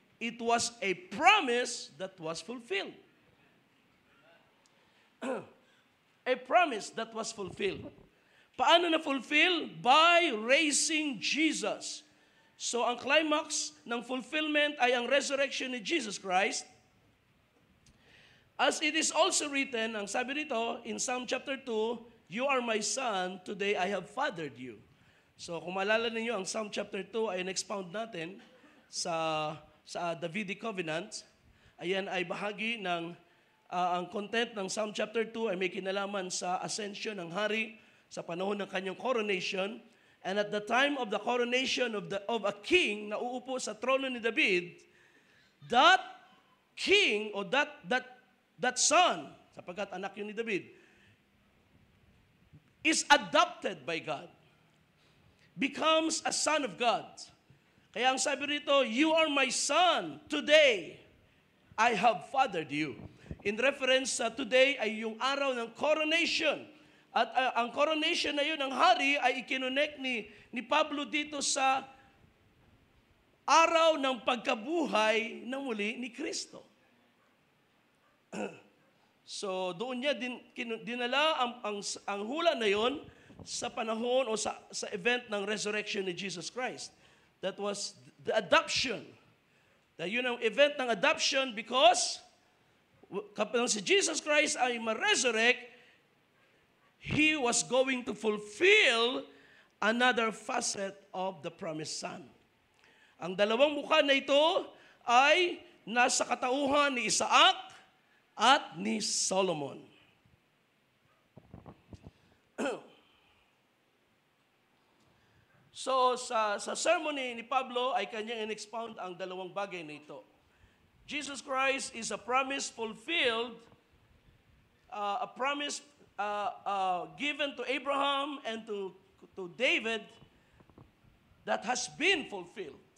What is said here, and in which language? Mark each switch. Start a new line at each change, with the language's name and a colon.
English: It was a promise that was fulfilled. A promise that was fulfilled.
Filipino: Paano na-fulfill?
English: By raising Jesus.
Filipino: So, ang climax ng fulfillment ay ang resurrection ni Jesus Christ.
English: As it is also written,
Filipino: ang sabi rito,
English: in Psalm chapter 2, "You are my son, today I have fathered you."
Filipino: So, kung maalala ninyo, ang Psalm chapter 2 ay in-expound natin sa Davidic Covenant. Ayan ay bahagi ng ang content ng Psalm chapter 2 ay may kinalaman sa ascension ng hari sa panahon ng kanyang coronation. And at the time of the coronation of a king na uupo sa trono ni David, that king or that son, sapagkat anak yun ni David, is adopted by God, becomes a son of God. Kaya ang sabi rito,
English: "You are my son, today I have fathered you."
Filipino: In reference sa today ay yung araw ng coronation. At ang coronation na yun ng hari ay ikinonect ni Pablo dito sa araw ng pagkabuhay na muli ni Kristo. So doon niya dinala ang hula na yon sa panahon o sa event ng resurrection ni Jesus Christ.
English: That was the adoption. Yun ang event ng adoption because
Filipino: kapag si Jesus Christ ay ma-resurrect,
English: He was going to fulfill another facet of the promised Son.
Filipino: Ang dalawang mukha na ito ay nasa katauhan ni Isaac at ni Solomon. So, sa sermon ni Pablo ay kanyang in-expound ang dalawang bagay na ito.
English: Jesus Christ is a promise fulfilled, a promise given to Abraham and to David that has been fulfilled.